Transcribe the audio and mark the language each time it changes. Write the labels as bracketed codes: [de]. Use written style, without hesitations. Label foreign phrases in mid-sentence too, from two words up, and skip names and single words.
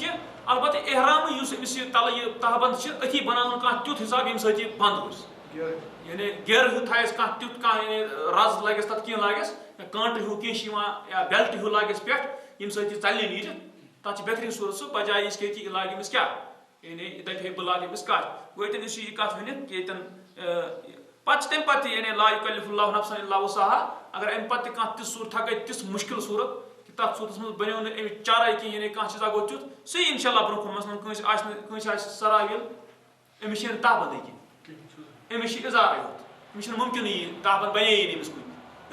[ks] کینٛہہ البتہ احرامٕے یُس أمِس یہِ تَلہٕ یہِ تہبنٛد چھِ أتھی بَناوُن کانٛہہ تیُتھ حِساب ییٚمہِ سۭتۍ یہِ بنٛد روزِ یعنی گیرٕ ہیوٗ تھایَس کانٛہہ تیُتھ کانٛہہ یعنی رَز لَگٮ۪س تَتھ کینٛہہ لاگٮ۪س یا کانٛٹہٕ ہیوٗ کینٛہہ چھِ یِوان یا بیلٹہٕ ہیوٗ لاگٮ۪س پٮ۪ٹھ ییٚمہِ سۭتۍ یہِ ژَلہِ نہٕ نیٖرِتھ تَتھ چھِ بہتریٖن صوٗرت سُہ بَجاے یِژھ کہِ یہِ لاگہِ أمِس کیٛاہ یعنی یہِ دَپہِ ہے بہٕ لاگہٕ أمِس کَچھ گوٚو ییٚتٮ۪ن یُس یہِ کَتھ ؤنِتھ کہِ ییٚتٮ۪ن پَتہٕ چھِ تَمہِ پَتہٕ تہِ یعنی [ar] لا یُکَلِّفُ اللہُ نَفْسًا اِلَّا وُسعہا [ks] اگر اَمہِ پَتہٕ تہِ کانٛہہ تِژھ صوٗرتھا گٔے تِژھ مُشکِل صوٗرت کہِ تَتھ صوٗرتَس منٛز بَنیو نہٕ اَمِچ چارَے کینٛہہ یعنی کانٛہہ چیٖزا گوٚو تیُتھ سُہ یی [ar] اِنشاء اللہ [ks] برونٛہہ کُن مثلاً کٲنٛسہِ آسہِ سراویل أمِس چھِ نہٕ تہبنٛدٕے کینٛہہ أمِس چھِ اِزارٕے یوت أمِس چھِنہٕ مُمکِنٕے یہِ تہبنٛد بَنے نہٕ أمِس کُنہِ